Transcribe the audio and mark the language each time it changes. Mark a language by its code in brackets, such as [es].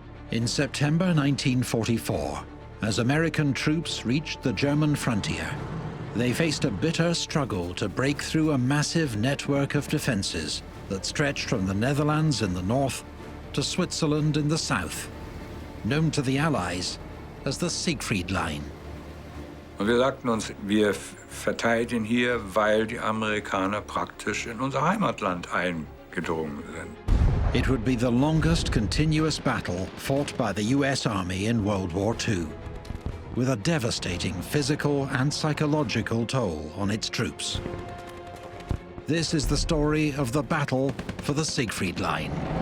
[en] In September 1944, as American troops reached the German frontier, they faced a bitter struggle to break through a massive network of defenses that stretched from the Netherlands in the north to Switzerland in the south, known to the Allies as the Siegfried Line. [de] Und wir sagten uns, wir verteidigen hier, weil die Amerikaner praktisch in unser Heimatland eingedrungen sind. [en] It would be the longest continuous battle fought by the US Army in World War II, with a devastating physical and psychological toll on its troops. This is the story of the battle for the Siegfried Line.